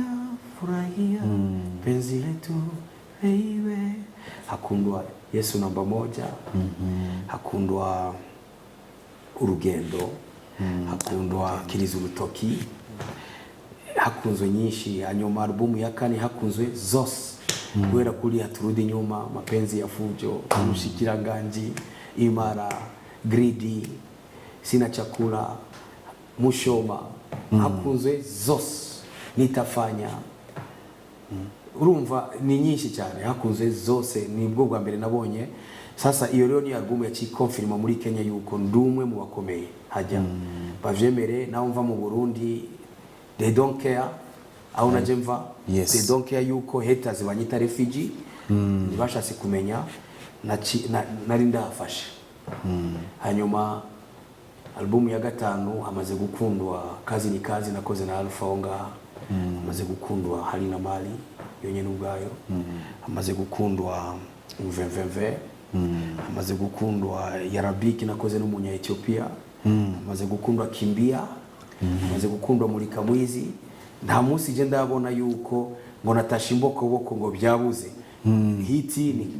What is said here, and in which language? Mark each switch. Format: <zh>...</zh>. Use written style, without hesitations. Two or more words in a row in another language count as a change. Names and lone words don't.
<rn>Furahia Penzi Letu Baby hakundwa Yesu namba 1 hakundwa Urugendo hakundwa Kiriza Urutoki hakunzwe nyinshi hanyuma album ya kane hakunzwe zose kubera kuri haturudi nyuma mapenzi ya fujo Mushikiranganji Imara Greedy Sina Chakula Mushoma hakunzwe zose Nitafanya urumva ni nyinshi cyane hakunzwe zose nibwo bwa mbere nabonye sasa iyo rero ni album yacikonfirma muri Kenya yuko ndumwe mu bakomeye hajya bavyemere naho mva mu Burundi</rn> <en>they don't care</en> <rn>aho naje mva</rn> <en>they don't care</en> <rn>yuko haters banyita refugee ntibashatse kumenya nari ndafashe hanyuma album ya gatanu amaze gukundwa kazi ni kazi nakoze na Alpha Onga amaze gukundwa hari na Mali yonyene ubwayo amaze gukundwa Mvemvemve amaze gukundwa Yarabiki nakoze n'umunya Ethiopia amaze gukundwa Kimbia amaze gukundwa muri Kamwizi nta munsi je ndabona yuko ngo natasha imbokoboko ngo byabuze hiti</rn>